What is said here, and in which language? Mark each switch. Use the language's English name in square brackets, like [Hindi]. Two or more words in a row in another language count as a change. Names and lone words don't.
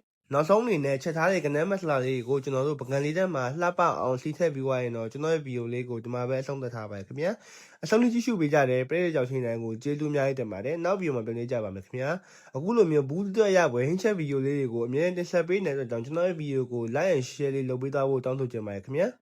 [Burmese] နောက်ဆုံးအနေနဲ့ချက်ထားတဲ့ကနန်းမဆလာလေးကိုကျွန်တော်တို့ပကံလေးထဲမှာလှပအောင်စီးထည့်ပြီးွားရင်တော့ကျွန်တော်ရဲ့ဗီဒီယိုလေးကိုဒီမှာပဲအဆုံးသတ်ထားပါတယ်ခင်ဗျာအဆုံးထိကြည့်ရှုပေးကြတဲ့ပရိသတ်ကြောင့်ရှင်တိုင်းကိုကျေးဇူးအများကြီးတင်ပါတယ်နောက်ဗီဒီယိုမှာပြန်လေးကြပါမယ်ခင်ဗျာအခုလိုမျိုးဘူးတွေ့ရပွဲဟင်းချက်ဗီဒီယိုလေးတွေကိုအမြဲတမ်းတင်ဆက်ပေးနေတဲ့အတွက်ကြောင့်ကျွန်တော်ရဲ့ဗီဒီယိုကို [English] like and share [Burmese] လေးလုပ်ပေးသွားဖို့တောင်းဆိုချင်ပါတယ်ခင်ဗျာ